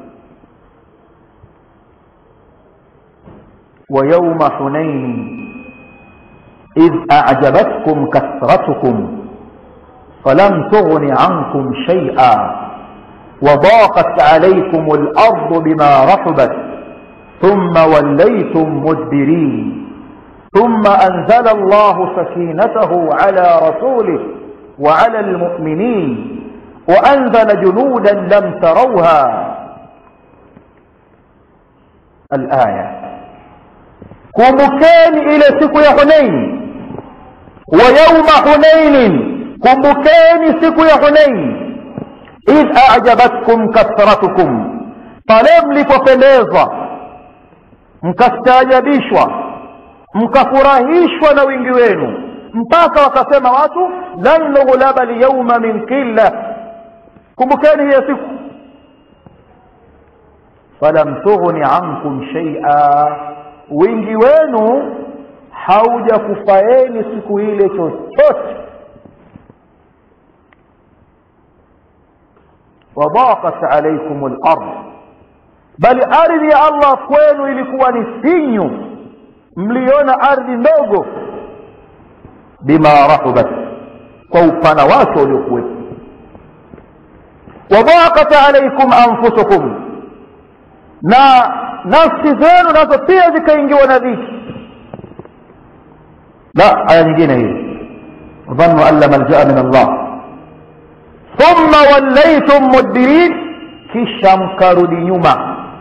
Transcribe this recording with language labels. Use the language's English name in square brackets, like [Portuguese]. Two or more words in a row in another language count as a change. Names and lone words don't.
[Arabic] ويوم حنين إذ أعجبتكم كثرتكم فلم تغن عنكم شيئا وضاقت عليكم الأرض بما رحبت ثم وليتم مدبرين ثم أنزل الله سكينته على رسوله وعلى المؤمنين وأنزل جنودا لم تروها. الآية. [Swahili] kumbukeni ile siku ya Hunain, [Arabic] ويوم حنين, [Swahili] kumbukeni siku ya Hunain, [Arabic] إذ أعجبتكم كثرتكم, [Swahili] pale mlipopendezwa mkastaajabishwa mkafurahishwa na wingi wenu, mpaka wakasema watu [Arabic] لن نغلب اليوم من قلة. [Swahili] Kumbukeni hiyo siku, [Arabic] فلم تغن عنكم شيئا, [Swahili] wingi wenu haujakufaeni siku ile chochote. [Arabic] وضاقت عليكم الأرض, [Swahili] bali ardhi ya Allah kwenu ilikuwa ni finyu, mliona ardhi ndogo. [Arabic] بما رحبت, [Swahili] kwa upana wake uliokuwepo. [Arabic] وضاقت عليكم أنفسكم, [Swahili] na nafsi zenu nazo pia zikaingiwa na dhiki. La, aya nyingine hii, [Arabic] ظنوا أن لا ملجأ من الله ثم وليتم مدبرين, [Swahili] kisha mkarudi nyuma.